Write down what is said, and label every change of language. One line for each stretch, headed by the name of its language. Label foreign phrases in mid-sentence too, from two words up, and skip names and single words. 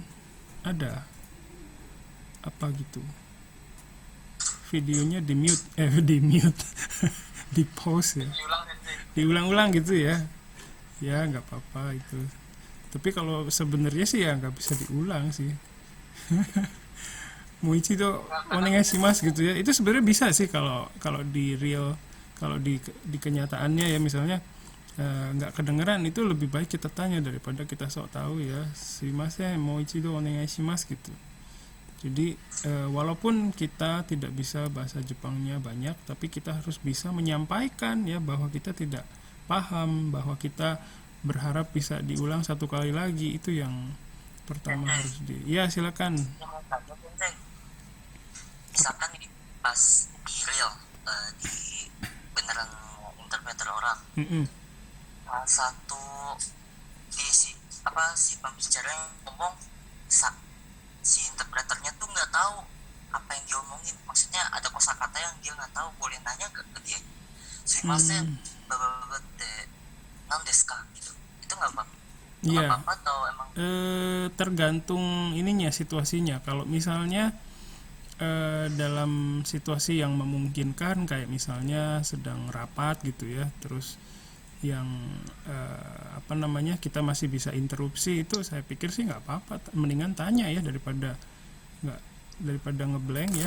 Indonesian: Ada apa gitu? Videonya di mute, di pause ya, diulang-ulang gitu ya. Ya nggak apa-apa itu. Tapi kalau sebenarnya sih ya nggak bisa diulang sih.
Japanese: もう一度お願いします
Indonesian: gitu ya. Itu sebenarnya bisa sih kalau di real, kalau di kenyataannya ya misalnya nggak kedengeran, itu lebih baik kita tanya daripada kita sok tahu ya.
Japanese: すみません もう一度お願いします gitu.
Indonesian: Jadi walaupun kita tidak bisa bahasa Jepangnya banyak, tapi kita harus bisa menyampaikan ya bahwa kita tidak paham, bahwa kita berharap bisa diulang satu kali lagi. Itu yang pertama harus ya silakan. Misalkan ini pas di real, di beneran interpreter orang, satu si pembicara yang ngomong, si interpreternya tuh nggak tahu apa yang dia omongin, maksudnya ada kosakata yang dia nggak tahu, boleh nanya ke dia,
Japanese: すみません ばばばてなんですか
Indonesian: gitu, itu nggak apa-apa. Iya. Apa atau emang tergantung ininya, situasinya. Kalau misalnya dalam situasi yang memungkinkan, kayak misalnya sedang rapat gitu ya, terus yang kita masih bisa interupsi, itu saya pikir sih nggak apa-apa, mendingan tanya ya daripada ngeblank ya.